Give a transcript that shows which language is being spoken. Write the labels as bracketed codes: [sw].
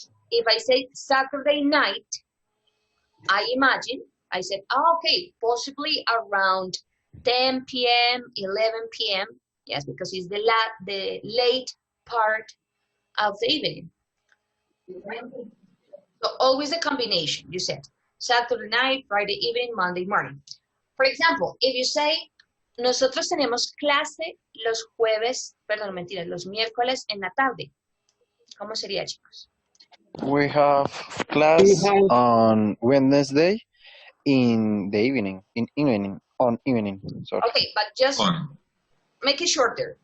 [en] If I say Saturday night, I imagine, I said, okay, possibly around 10 p.m., 11 p.m., yes, because it's the late part of the evening. Right? So always a combination, you said. Saturday night, Friday evening, Monday morning. For example, if you say, [es] nosotros tenemos clase los jueves, perdón, mentira, los miércoles en la tarde. ¿Cómo sería, chicos? [en] We have class on Wednesday in the evening, on evening, sorry. Okay, but just make it shorter.